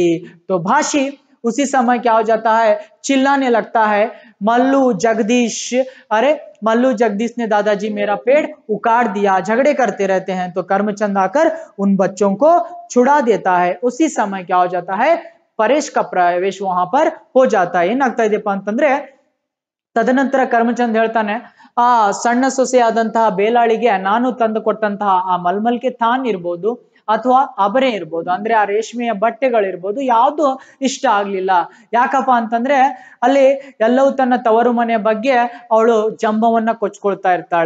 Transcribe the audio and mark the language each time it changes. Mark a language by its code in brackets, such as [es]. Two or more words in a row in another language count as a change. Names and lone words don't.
[hi] तो भाषी उसी समय क्या हो जाता है, चिल्लाने लगता है, मल्लू जगदीश, अरे मल्लू जगदीश ने दादाजी मेरा पेड़ उखाड़ दिया, झगड़े करते रहते हैं। तो करमचंद आकर उन बच्चों को छुड़ा देता है। उसी समय क्या हो जाता है, ಫರೇಶ್ का ಪ್ರವೇಶ वहां पर हो जाता है. [kn] ಏನಾಗ್ತಾ ಇದೆಯಪ್ಪ ಅಂತಂದ್ರೆ ತದನಂತರ ಕರ್ಮಚಂದ್ ಹೇಳ್ತಾನೆ, ಆ ಸಣ್ಣ ಸೊಸೆಯಾದಂತಹ ಬೇಲಾಳಿಗೆ ನಾನು ತಂದು ಕೊಟ್ಟಂತಹ ಆ [hi] मलमल के थान [kn] ಇರ್ಬೋದು ಅಥವಾ ಅಬರೆ ಇರ್ಬೋದು, ಅಂದ್ರೆ ಆ ರೇಷ್ಮೆಯ ಬಟ್ಟೆಗಳಿರ್ಬೋದು, ಯಾವುದು ಇಷ್ಟ ಆಗ್ಲಿಲ್ಲ. ಯಾಕಪ್ಪ ಅಂತಂದ್ರೆ ಅಲ್ಲಿ ಎಲ್ಲವೂ ತನ್ನ ತವರು ಮನೆಯ ಬಗ್ಗೆ ಅವಳು ಜಂಬವನ್ನ ಕೊಚ್ಕೊಳ್ತಾ ಇರ್ತಾಳೆ.